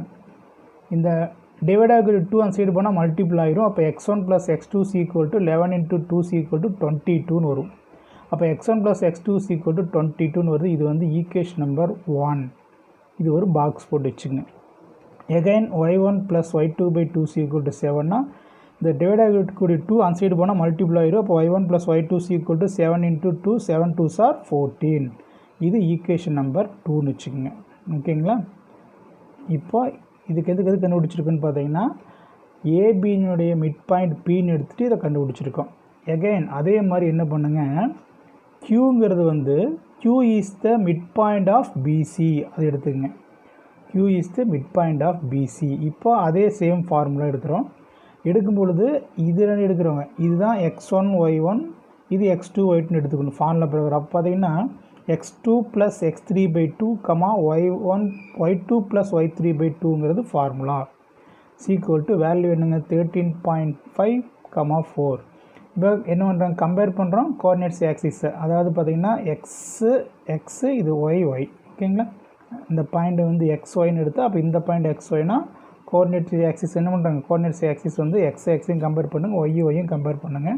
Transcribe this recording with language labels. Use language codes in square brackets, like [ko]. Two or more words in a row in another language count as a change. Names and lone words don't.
[ta] இந்த டிவைடாக 2 அந்த சைடு போனால் மல்டிபிள் ஆகிரும். அப்போ x1 + x2 = 11 × 2 = 22ன்னு வரும். அப்போ x1 + x2 = 22ன்னு வருது. இது வந்து [en] equation number [ta] 1. இது ஒரு பாக்ஸ் போட்டு வச்சுங்க. [en] again y1 plus y2 by 2 is equal to 7னா [ta] இந்த டிவைட் ஆகக்கூடிய 2 அந்த சைடு போனால் மல்டிபிள் ஆயிரும். [en] அப்போ y1 plus y2 is equal to 7 into 2, 7 2s are 14. [ta] இது [en] equation number [ta] 2ன்னு வச்சுக்கோங்க. ஓகேங்களா? இப்போ இதுக்கு எது கண்டுபிடிச்சிருக்குன்னு பார்த்தீங்கன்னா ஏபியினுடைய [en] mid point [ta] பின்னு எடுத்துகிட்டு இதை கண்டுபிடிச்சிருக்கோம். எகைன் அதே மாதிரி என்ன பண்ணுங்க, க்யூங்கிறது வந்து [en] q is the midpoint of BC [ta] அது எடுத்துக்கங்க. [en] q is the midpoint of BC. [ta] இப்போ அதே [en] same formula எடுக்கிறோம். [ta] எடுக்கும் பொழுது இது ரெண்டு எடுக்கிறோங்க. இதுதான் x1 y1, இது x2 y2 எடுத்துக்கணும் ஃபார்முலா பிரகாரம். அப்போ பார்த்தீங்கன்னா [en] x2 plus x3 by 2, y2 plus y3 by 2ங்கிறது ஃபார்முலா. equal to value என்னங்க 13.5, 4. [ta] இப்போ என்ன பண்ணுறாங்க, கம்பேர் பண்ணுறோம் [en] coordinates axis. [ta] அதாவது பார்த்திங்கன்னா எக்ஸு இது ஒய். ஓகேங்களா? இந்த பாயிண்ட் வந்து எக்ஸ்ஒய்னு எடுத்து அப்போ இந்த பாயிண்ட் எக்ஸ்ஒய்னா [en] coordinates axis [ta] என்ன பண்ணுறாங்க, [en] coordinates axis [ta] வந்து எக்ஸையும் கம்பேர் பண்ணுங்கள், ஒய்யும் கம்பேர் பண்ணுங்கள்.